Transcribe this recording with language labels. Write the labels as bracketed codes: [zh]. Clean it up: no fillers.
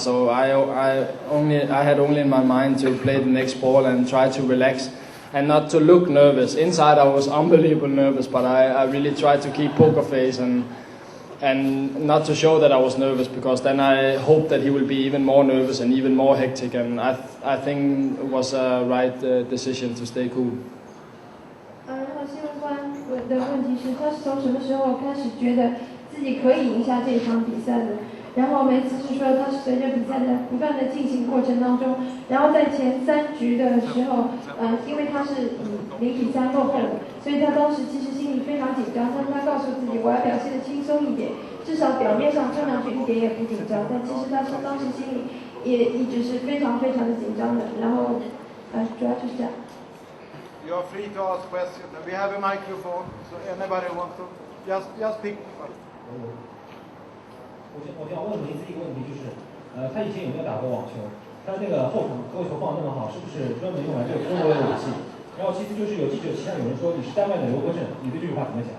[en] So I had only in my mind to play the next ball and try to relax, and not to look nervous. Inside I was unbelievably nervous, but I really tried to keep poker face and not to show that I was nervous, because then I hoped that he will be even more nervous and even more hectic, and I think it was a right decision to stay cool. [zh] 然后新闻官的问题是，他是从什么时候开始觉得自己可以赢下这场比赛的？然后梅茨是说，他是随着比赛的不断的进行过程当中，然后在前3局的时候，因为他是以0-3落后的，所以他当时其实心里非常紧张，但是他告诉自己，我要表现得轻松一点，至少表面上看上去一点也不紧张，但其实他当时心里也一直是非常非常的紧张的。然后，主要就是这样。 [en] You are free to ask questions. We have a microphone, so anybody wants to just pick. [zh] 我想问梅茨一个问题，就是他以前有没有打过网球？他那个后场勾球放得那么好，是不是专门用来这个中国的武器？然后其次就是有记者其他有人说你是丹麦的刘国正，你对这句话怎么想？